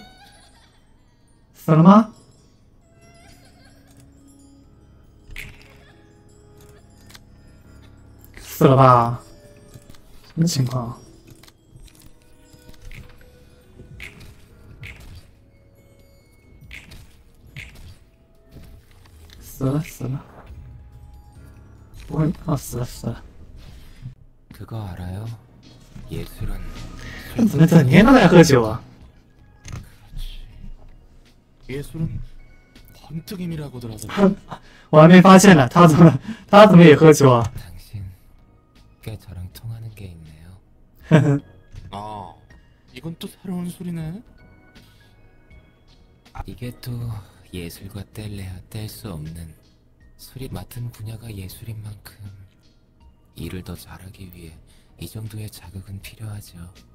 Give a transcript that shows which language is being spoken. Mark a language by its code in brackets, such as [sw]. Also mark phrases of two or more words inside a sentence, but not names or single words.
[zh] 死了吗？死了吧？什么情况？死了！不会啊，死了！ [ko] 그거 알아요? 예술은 [zh] 怎么整天都在喝酒啊？ [ko] 예술은 번뜩임이라고들 하더라. [zh] 我还没发现呢，他怎么也喝酒啊？ [ko] 당신 꽤 저랑 통하는 게 있네요. 아, 이건 또 새로운 소리네. 이게 또 예술과 뗄래야 뗄 수 없는 소리 맡은 분야가 예술인 만큼 일을 더 잘하기 위해 이 정도의 자극은 필요하죠.